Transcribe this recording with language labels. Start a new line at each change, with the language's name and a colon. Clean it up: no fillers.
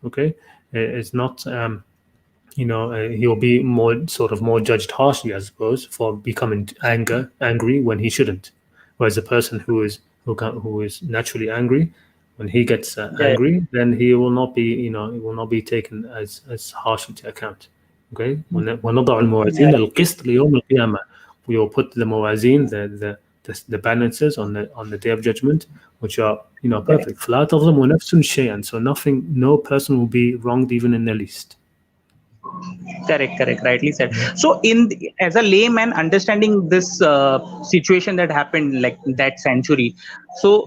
English: Okay, is not. He'll be more judged harshly, I suppose, for becoming angry when he shouldn't. Whereas the person who is naturally angry, when he gets Yeah, angry, then he will not be, he will not be taken as harshly to account. Okay,
Arabic: ونضع
English: yeah,
Arabic: الموازين القسط ليوم القيامة.
English: We will put the mawazin, the balances on the day of judgment, which are, correct. perfect.
Arabic: فلا تظلم نفس شيئا.
English: So no person will be wronged even in the least. Correct, correct, rightly said. So, as a layman, understanding this situation that happened like that century, so